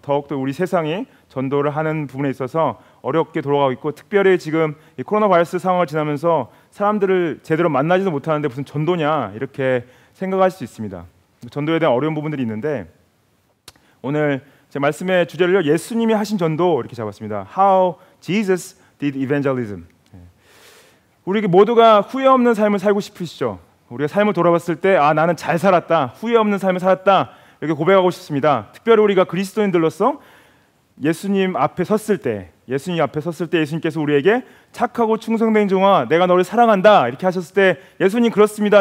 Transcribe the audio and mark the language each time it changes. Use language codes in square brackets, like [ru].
[ko] 더욱더 우리 세상이 전도를 하는 부분에 있어서 어렵게 돌아가고 있고, 특별히 지금 이 코로나 바이러스 상황을 지나면서 사람들을 제대로 만나지도 못하는데 무슨 전도냐 이렇게 생각할 수 있습니다. 전도에 대한 어려운 부분들이 있는데 오늘 제 말씀의 주제를요, 예수님이 하신 전도 이렇게 잡았습니다. [en] How Jesus did evangelism. [ko] 우리 모두가 후회 없는 삶을 살고 싶으시죠? 우리가 삶을 돌아봤을 때 나는 잘 살았다, 후회 없는 삶을 살았다 이렇게 고백하고 싶습니다. 특별히 우리가 그리스도인들로서 예수님 앞에 섰을 때 예수님께서 우리에게 착하고 충성된 종아 내가 너를 사랑한다 이렇게 하셨을 때 예수님 그렇습니다.